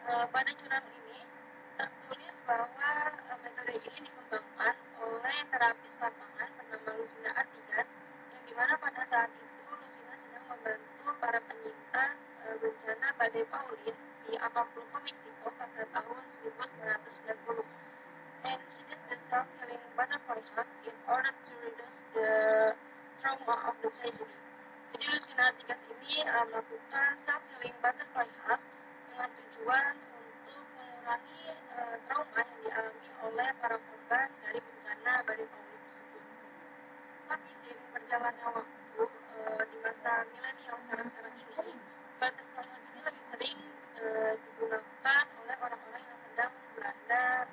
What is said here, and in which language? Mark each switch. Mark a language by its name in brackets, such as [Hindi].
[Indonesian] Pada jurnal ini tertulis bahwa metode ini dikembangkan oleh terapis lapangan bernama Lucina Artigas, yang dimana pada saat itu Lucina sedang membantu para penyintas bencana badai Pauline di Acapulco, Meksiko pada tahun 1990. [English] And she did the self-healing butterfly hug in order to reduce the trauma of the tragedy. [Indonesian] Jadi Lucina Artigas ini melakukan self-healing butterfly hug dengan tujuan untuk mengurangi trauma yang dialami oleh para korban dari bencana badai Pauline tersebut. Tapi seiring berjalannya waktu di masa milenial sekarang ini, butterfly hug ini lebih sering digunakan oleh orang-orang yang sedang dilanda